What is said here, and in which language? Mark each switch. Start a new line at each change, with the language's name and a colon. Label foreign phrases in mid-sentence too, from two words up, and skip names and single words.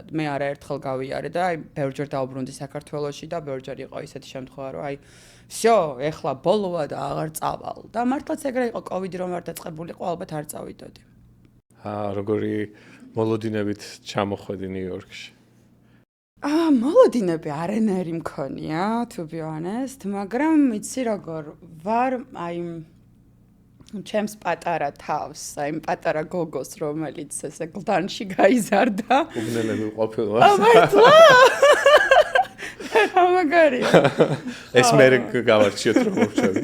Georgian: მე არაერთხელ გავიარე და აი ბევრჯერ დავბრუნდი საქართველოში და ბევრჯერ იყო ისეთი შემთხვევა, რომ აი всё, ეხლა ბოლოა და აღარ წავალ. და მართლაც ეგრე იყო, კოვიდი რომ არ დაწყებულიყო, ალბათ არ წავიდოდი. როგორი მოლოდინებით ჩამოხვედი ნიუ-იორკში? მოლოდინები არანაირი მქონია,
English: to be honest,
Georgian: მაგრამ იცი როგორ ვარ, აი ჩემს პატარა თავს, აი პატარა გოგოს, რომელიც ესე გლდანში გაიზარდა. უბნელები ყოფილა. მართლა? მაგარია. ეს მე გავარჩიოთ რომ მოვჩვევი.